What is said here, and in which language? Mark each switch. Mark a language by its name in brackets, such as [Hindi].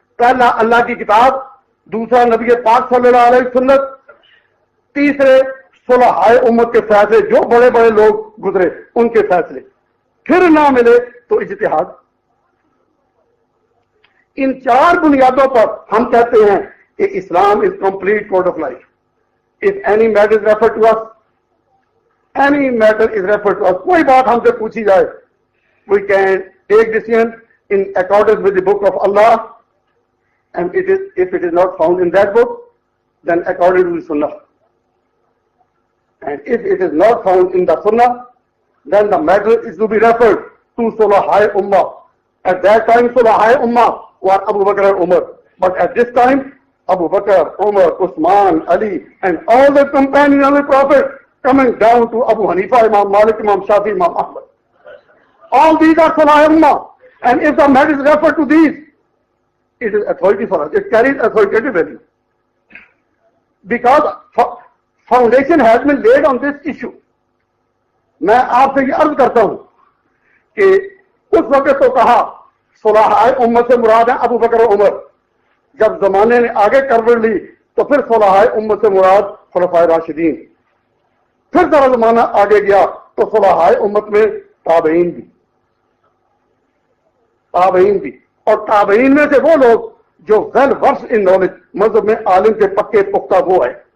[Urdu] پہلا اللہ کی کتاب، دوسرا نبی پاک صلی اللہ علیہ وسلم، تیسرے صلحائے امت کے فیصلے، جو بڑے بڑے لوگ گزرے ان کے فیصلے، پھر نہ ملے تو اجتہاد. ان چار بنیادوں پر ہم کہتے ہیں کہ اسلام [English] Is complete code of life. If any matter is referred to us, any matter is referred to us, [Urdu] کوئی بات ہم سے پوچھی جائے, [English] we can take decision in accordance with the book of Allah, and if it is not found in that book, then according to the Sunnah. And if it is not found in the Sunnah, then the matter is to be referred to Sulahai Ummah. At that time, Sulahai Ummah were Abu Bakr and Umar. But at this time, Abu Bakr, Umar, Uthman, Ali, and all the companions of the Prophet, coming down to Abu Hanifa, Imam Malik, Imam Shafi, Imam Ahmad. All these are Salah Ummah. And if the matter is referred to these, it is authority for us. It carries authoritative value. Because foundation has been laid on this issue. [Urdu] میں آپ سے یہ عرض کرتا ہوں کہ اس وقت تو کہا صلحائے امت سے مراد ہیں ابو بکر و عمر. جب زمانے نے آگے کروٹ لی تو پھر صلحائے امت سے مراد خلفائے راشدین. پھر ذرا زمانہ آگے گیا تو صلحائے امت میں تابعین بھی اور تابعین میں سے وہ لوگ جو [English] well versed in knowledge, [Urdu] مذہب میں عالم کے پکے پختہ وہ ہے.